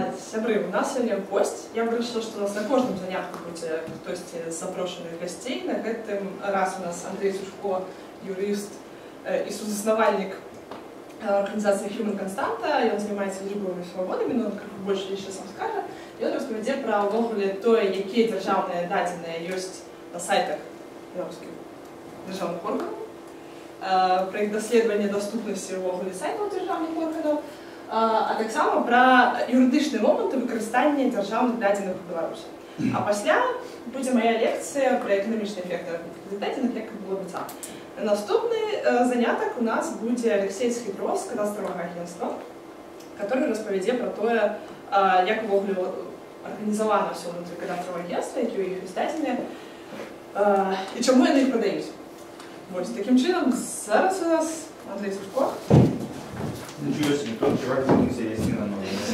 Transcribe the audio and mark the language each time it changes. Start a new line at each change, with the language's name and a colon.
Russian: Сябры, у нас сегодня гость. Я бы решила, что у нас на каждом
Belarusian: занятку будзе хтось з запрошаных гостей. На гэтым раз у нас Андрей Сушко, юрист и сузаснавальник организации Human Constanta.
Russian: Он занимается
Belarusian: лічбавымі свабодамі, но он крыху больше яшчэ сам скажа. І он распавядзе пра ўвогуле тое, якія дзяржаўныя дадзеныя ёсць на сайтах беларускіх дзяржаўных органаў, пра іх даследаванне даступнасці ўвогуле сайтаў дзяржаўных органаў, а таксама пра юрыдычныя моманты выкарыстання дзяржаўных дадзеных у Беларусі. А пасля будзе моя лекцыя пра эканамічныя эфекты дадзеных, як было абяцана. Наступны занятак у нас будзе Алексей Схітров з кадастровага агентства, который распавядзе пра тое, як увогуле арганізавана ўсё ўнутры кадастровага агентства, якія ў іх ёсць дадзеныя, і чаму яны іх прадаюць. Вось такім чынам зараз у нас Андрей Сушко.
Russian: Ничего себе, тот чувак интересный намного.